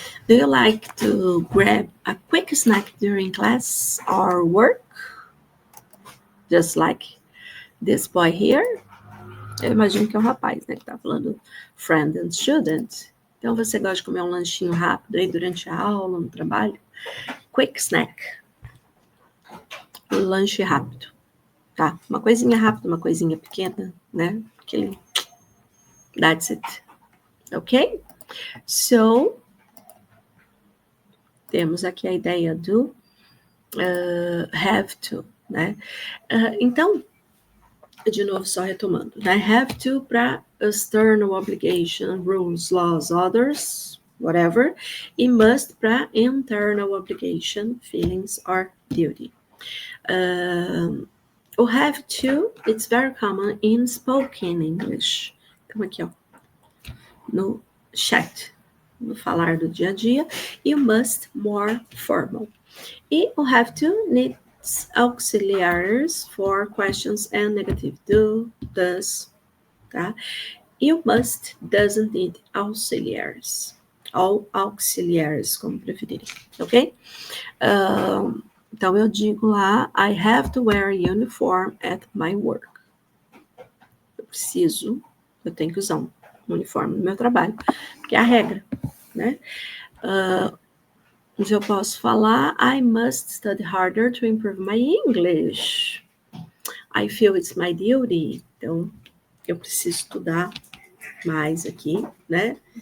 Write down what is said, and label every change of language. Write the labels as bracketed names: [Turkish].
[English] Do you like to grab a quick snack during class or work? Just like this boy here? [Portuguese] Eu imagino que é um rapaz, né, que tá falando [English] friend and student. [Portuguese] Então, você gosta de comer um lanchinho rápido aí durante a aula, no trabalho? [English] Quick snack. [Portuguese] Lanche rápido, tá? Uma coisinha rápida, uma coisinha pequena, né? Aquele... [English] That's it. Ok? [Portuguese] So, temos aqui a ideia do have to, né? Então, de novo, só retomando, né? [English] Have to para external obligation, rules, laws, others, whatever. E must para internal obligation, feelings or duty. O have to, it's very common in spoken English. [Portuguese] Então, aqui, ó, no chat, no falar do dia a dia. [English] E o must, more formal. E o have to needs auxiliaries for questions and negative. Do, does, tá? E o must doesn't need auxiliaries. [Portuguese] Ou auxiliaries, como preferirem, [English] ok? [Portuguese] Então eu digo lá, [English] I have to wear a uniform at my work. [Portuguese] Eu tenho que usar um uniforme no meu trabalho, que é a regra, né? Eu posso falar, [English] I must study harder to improve my English. I feel it's my duty. [Portuguese] Então, eu preciso estudar mais aqui, né?